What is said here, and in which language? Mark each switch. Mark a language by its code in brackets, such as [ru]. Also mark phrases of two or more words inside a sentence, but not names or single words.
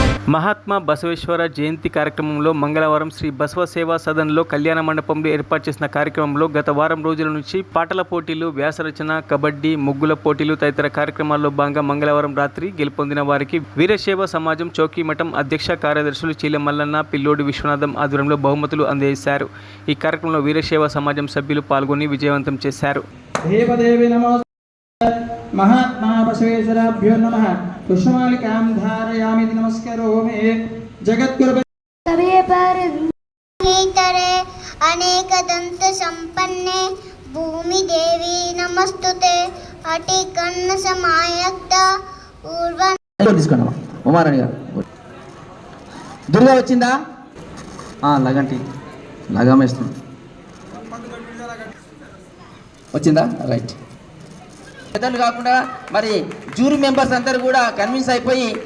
[te] మహాత్మా బసవేశ్వర జయంతి కార్యక్రమంలో మంగళవారం శ్రీ బసవ సేవా సదన్లో కళ్యాణ మండపంలో ఏర్పాటు చేసిన కార్యక్రమంలో గత వారం రోజుల నుంచి పాటల పోటీలు, వ్యాసరచన, కబడ్డీ, ముగ్గుల పోటీలు తదితర కార్యక్రమాల్లో భాగంగా మంగళవారం రాత్రి గెలుపొందిన వారికి వీరశైవ సమాజం చౌకీమఠం అధ్యక్ష కార్యదర్శులు చీల మల్లన్న, పిల్లోడి విశ్వనాథం ఆధ్వర్యంలో బహుమతులు అందజేశారు. ఈ కార్యక్రమంలో వీరశైవ సమాజం సభ్యులు పాల్గొని విజయవంతం చేశారు. [sa] महात्मा बसवेश्वराभ्यो नमः। पुष्पमालिकां धारयामि नमस्करोमि। जगद्गुरु अनेक दंत संपन्ने भूमि देवी नमस्तुते। अटि कर्ण समायुक्त ऊर्वन [te] తీసుకున్నావా ఉమారాణి గారు దుర్గా వచ్చిందా లగంటి లగామేస్తుంది వచ్చిందా రైట్. పెద్దలు కాకుండా మరి జ్యూరీ మెంబర్స్ అందరూ కూడా కన్విన్స్ అయిపోయి